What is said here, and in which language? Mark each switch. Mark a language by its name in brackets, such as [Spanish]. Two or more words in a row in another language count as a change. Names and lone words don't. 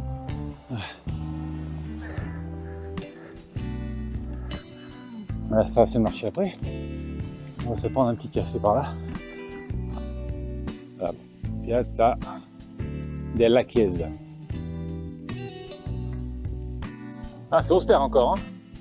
[French] On va se traverser le marché après. On va se prendre un petit café par là. Voilà. Piazza della Chiesa. Ah, c'est austère encore, hein.